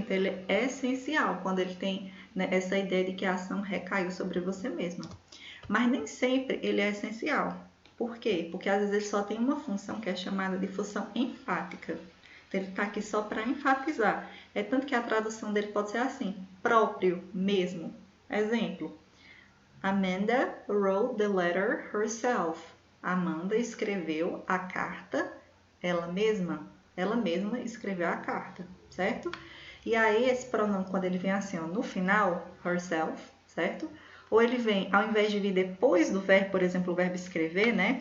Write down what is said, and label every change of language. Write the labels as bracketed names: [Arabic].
[Portuguese] Então ele é essencial quando ele tem, né, essa ideia de que a ação recaiu sobre você mesmo. Mas nem sempre ele é essencial. Por quê? Porque às vezes ele só tem uma função que é chamada de função enfática. Então ele está aqui só para enfatizar. É tanto que a tradução dele pode ser assim, próprio, mesmo. [English] Exemplo, Amanda wrote the letter herself. [Portuguese] Amanda escreveu a carta ela mesma. Ela mesma escreveu a carta, certo? E aí esse pronome, quando ele vem assim, ó, no final, herself, certo? Ou ele vem, ao invés de vir depois do verbo, por exemplo, o verbo escrever, né?